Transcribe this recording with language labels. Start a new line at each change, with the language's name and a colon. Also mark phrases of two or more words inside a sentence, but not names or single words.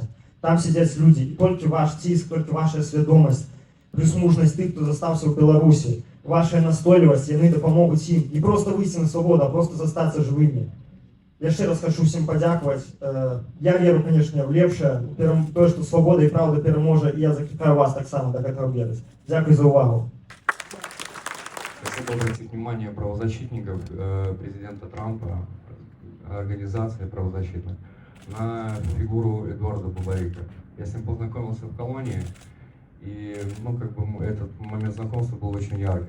Belarusian: Там сядзяць людзі, і толькі ваш ціск, толькі ваша свядомасць, плюс мужнасць тых, хто застаўся ў Беларусі, ваша настойлівасць, яны дапамогуць ім не просто выйсці на свабоду, а просто застацца жывымі. Яшчэ раз хочу всім падзякаваць. Я веру,
Russian: конечно, в
Belarusian: лепшае, тое, што свабода і праўда пераможа, і я заклікаю вас таксама да гэтага верыць. Дзякуй за увагу.
Russian: Хотел бы обратить внимание правозащитников, президента Трампа, организации правозащитных, на фигуру Эдуарда Бабарика. Я с ним познакомился в колонии, и этот момент знакомства был очень яркий.